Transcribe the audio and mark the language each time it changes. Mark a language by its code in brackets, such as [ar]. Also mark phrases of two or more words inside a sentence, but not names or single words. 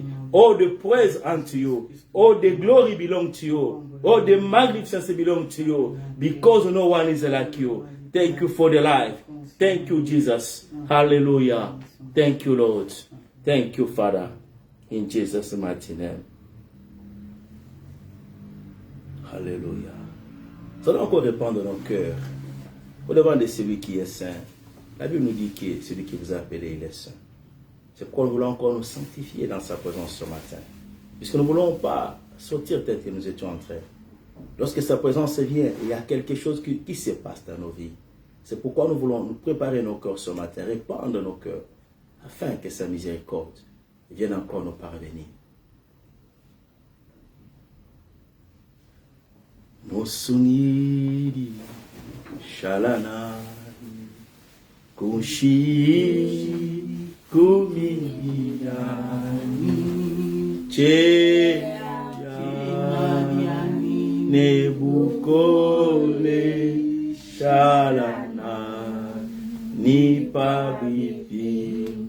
[en] All the praise unto you. All the glory belongs to you. All the magnificence belongs to you. Because no one is like you. Thank you for the life. Thank you, Jesus. Hallelujah. Thank you, Lord. Thank you, Father. In Jesus' mighty name. [fr] Alléluia. Nous allons encore répandre nos cœurs au devant de celui qui est saint. La Bible nous dit que celui qui vous a appelé, il est saint. C'est pourquoi nous voulons encore nous sanctifier dans sa présence ce matin. Puisque nous ne voulons pas sortir tel que nous étions entrés. Lorsque sa présence vient, il y a quelque chose qui se passe dans nos vies. C'est pourquoi nous voulons nous préparer nos cœurs ce matin, répandre nos cœurs, afin que sa miséricorde vienne encore nous parvenir. Mosuniri Shalana Kushi Kumiani Cheyani Nebukole Shalana Nipabipi